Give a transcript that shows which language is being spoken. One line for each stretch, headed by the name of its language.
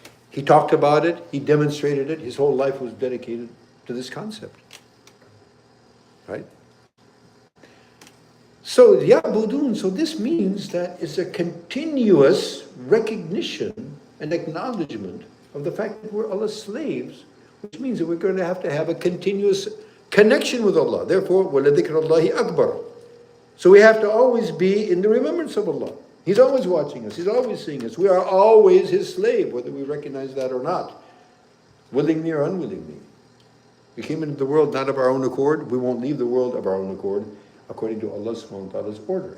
English: He talked about it, he demonstrated it, his whole life was dedicated to this concept. Right? So, Ya'budun, so this means that it's a continuous recognition and acknowledgement of the fact that we're Allah's slaves, which means that we're going to have a continuous connection with Allah. Therefore,
Arabic: وَلَذِكْرَ اللَّهِ أَكْبَرُ.
English: So we have to always be in the remembrance of Allah. He's always watching us. He's always seeing us. We are always His slave, whether we recognize that or not, willingly or unwillingly. We came into the world not of our own accord. We won't leave the world of our own accord, according to Allah subhanahu wa ta'ala's order.